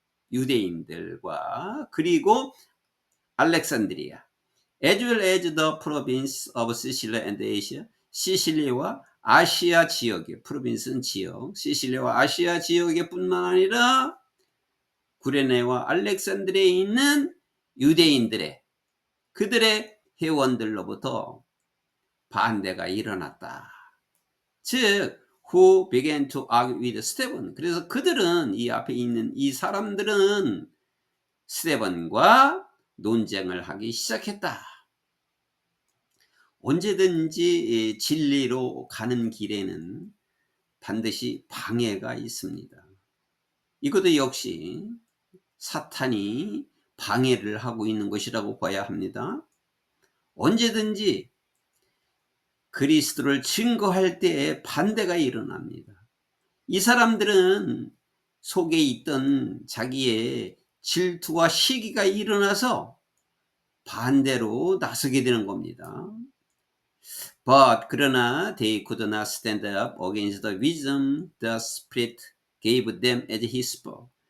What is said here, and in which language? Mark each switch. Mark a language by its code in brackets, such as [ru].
[ko] 유대인들과 그리고 알렉산드리아, [en] as well as the province of Sicily and Asia, [ko] 시실리와 아시아 지역의, 프로빈스는 지역, 시실리와 아시아 지역의 뿐만 아니라 구레네와 알렉산드리아에 있는 유대인들의 그들의 회원들로부터 반대가 일어났다. [en] 즉 who began to argue with Stephen. [ko] 그래서 그들은 이 앞에 있는 이 사람들은 스데반과 논쟁을 하기 시작했다. 언제든지 진리로 가는 길에는 반드시 방해가 있습니다. 이것도 역시 사탄이 방해를 하고 있는 것이라고 봐야 합니다. 언제든지 그리스도를 증거할 때에 반대가 일어납니다. 이 사람들은 속에 있던 자기의 질투와 시기가 일어나서 반대로 나서게 되는 겁니다. [en] But [ko] 그러나 [en] they could not stand up against the wisdom the Spirit gave them as he spoke.